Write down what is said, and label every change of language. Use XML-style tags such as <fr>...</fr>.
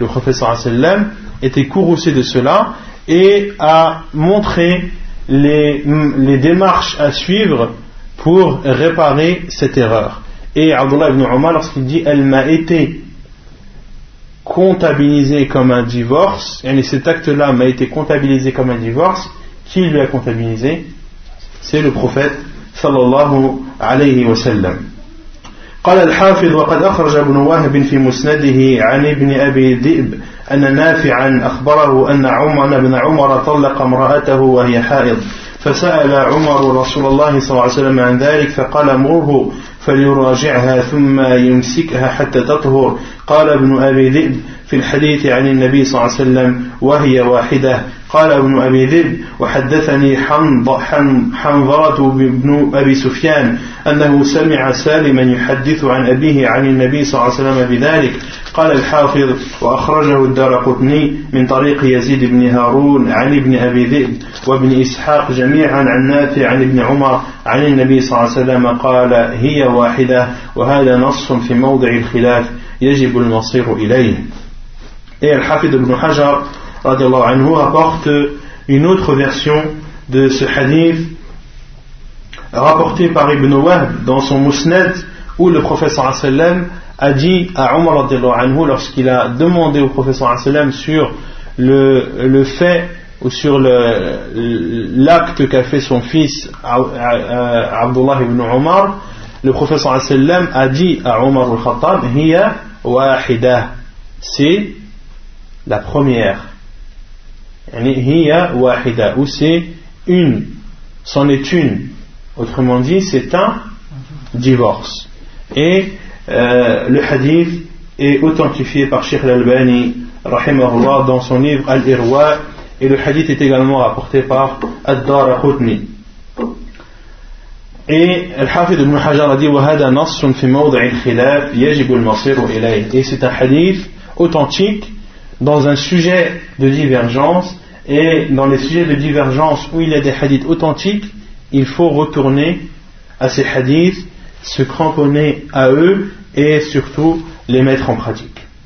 <fr>Le prophète était courroucé de cela et a montré les démarches à suivre pour réparer cette erreur. Et Abdullah ibn Umar, lorsqu'il dit « elle m'a été comptabilisée comme un divorce », et cet acte-là m'a été comptabilisé comme un divorce, qui lui a comptabilisé ? C'est le prophète sallallahu alayhi wa sallam.</fr> <ar>قال الحافظ وقد أخرج ابن وهب في مسنده عن ابن أبي ذئب أن نافعا أخبره أن عمر بن عمر طلق امرأته وهي حائض فسأل عمر رسول الله صلى الله عليه وسلم عن ذلك فقال مره فليراجعها ثم يمسكها حتى تطهر قال ابن أبي ذئب في الحديث عن النبي صلى الله عليه وسلم وهي واحدة قال ابن أبي ذئب وحدثني حنظرة بن أبي سفيان أنه سمع سالما يحدث عن أبيه عن النبي صلى الله عليه وسلم بذلك قال الحافظ وأخرجه الدارقطني من طريق يزيد بن هارون عن ابن أبي ذئب وابن إسحاق جميعا عن نافع عن ابن عمر عن النبي صلى الله عليه وسلم قال هي واحدة وهذا نص في موضع الخلاف يجب المصير إليه.</ar> <fr>Et Al-Hafid ibn Hajar radiallahu anhu apporte une autre version de ce hadith rapporté par Ibn Wahb dans son Musnad, où le prophète sallam a dit à Omar radiallahu anhu, lorsqu'il a demandé au prophète sallam sur le fait ou sur l'acte qu'a fait son fils Abdullah ibn Omar, le prophète sallam a dit à Omar al-Khattab, hiya wahida, c'est la première. Hiya wahida, ou c'est une, c'en est une. Autrement dit, c'est un divorce. Et le hadith est authentifié par Cheikh l'Albani, rahimahullah, dans son livre Al-Irwa, et le hadith est également rapporté par Ad-Darqutni. Et Al-Hafid ibn Hajar a dit,</fr> <ar>وَهَذَا نَصٌ فِي مَوْضَعِ الْخِلَافِ يَجِبُ الْمَصِيرُ إِلَيْهِ.</ar> <fr>Et c'est un hadith authentique dans un sujet de divergence, et dans les sujets de divergence où il y a des hadiths authentiques, il faut retourner à ces hadiths, se cramponner à eux et surtout les mettre en pratique.</fr>